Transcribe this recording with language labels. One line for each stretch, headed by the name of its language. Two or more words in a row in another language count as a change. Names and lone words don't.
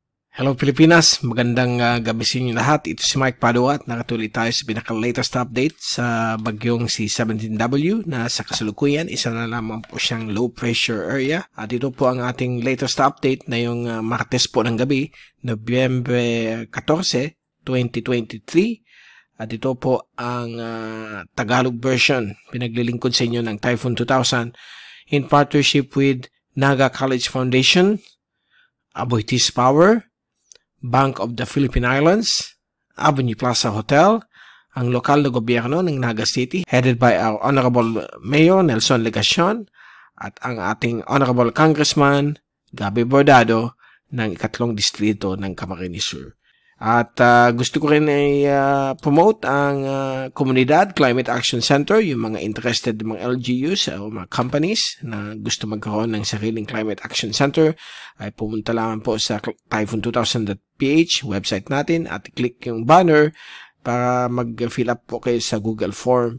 Filipino: Hello Pilipinas, magandang gabi sa inyo lahat. Ito si Mike Padua at nakatuloy tayo sa pinaka-
English: latest update
Filipino: sa bagyong si 17W na sa kasalukuyan, isa na lamang po siyang
English: low pressure area.
Filipino: At ito po ang ating
English: latest update
Filipino: na yung Martes po ng gabi, Nobyembre 14, 2023. At ito po ang
English: Tagalog version,
Filipino: pinaglilingkod sa inyo ng Typhoon 2000
English: in partnership with
Filipino: Naga College Foundation, Aboitiz Power, Bank of the Philippine Islands, Avenue Plaza Hotel, ang lokal na gobyerno ng Naga City,
English: headed by our Honorable Mayor
Filipino: Nelson Legacion, at ang ating Honorable Congressman Gabby Bordado ng ikatlong distrito ng Camarines Sur. At gusto ko rin promote ang Komunidad Climate Action Center, yung mga interested mga LGUs o mga companies na gusto magkaroon ng sariling Climate Action Center ay pumunta lamang po sa typhoon2000.ph website natin at click yung banner para mag-fill up po kayo sa Google Form.